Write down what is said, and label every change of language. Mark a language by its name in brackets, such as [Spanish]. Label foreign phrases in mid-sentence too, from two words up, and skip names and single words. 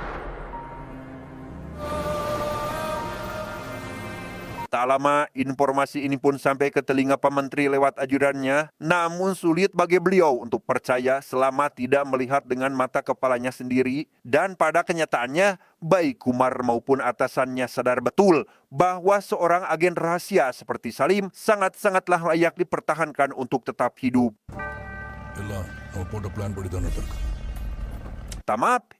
[Indonesian] Tak lama, informasi ini pun sampai ke telinga Pak Menteri lewat ajudannya, namun sulit bagi beliau untuk percaya selama tidak melihat dengan mata kepalanya sendiri, dan pada kenyataannya, baik Kumar maupun atasannya sadar betul bahwa seorang agen rahasia seperti Salim sangat-sangatlah layak dipertahankan untuk tetap hidup. [Tamil] எல்லாம் அவன் போட்ட பிளான் படி தானே இருக்கு [Indonesian] Tamat,